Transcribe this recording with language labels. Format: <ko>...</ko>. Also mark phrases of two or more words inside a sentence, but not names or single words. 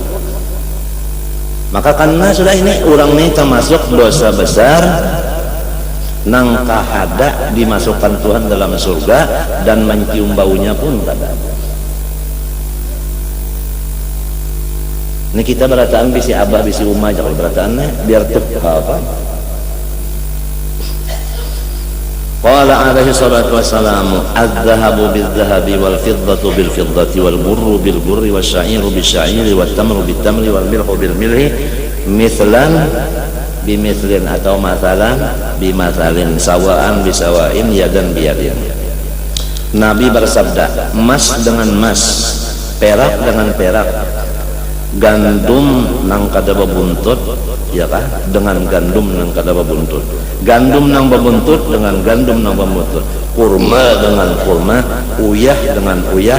<bjn>maka karena sudah ini orang ini termasuk dosa besar nang kahada dimasukkan Tuhan dalam surga dan mencium baunya pun kada. Ini kita berataan bisi abah bisi umah kalau berataannya biar tuh apa</bjn> <ar>قال عليه الصلاة والسلام الذهب بالذهب والفضة بالفضة والبر بالبر والشعير بالشعير والتمر بالتمر والملح بالملح مثلا بمثل أتاو مثلا بمثل سواء بسواء يدا بيد.</ar> <bjn>Nabi bersabda emas dengan emas perak dengan perak gandum nang kada babuntut ya kah dengan gandum nang kada babuntut gandum nang babuntut dengan gandum nang babuntut kurma dengan kurma uyah dengan uyah</bjn>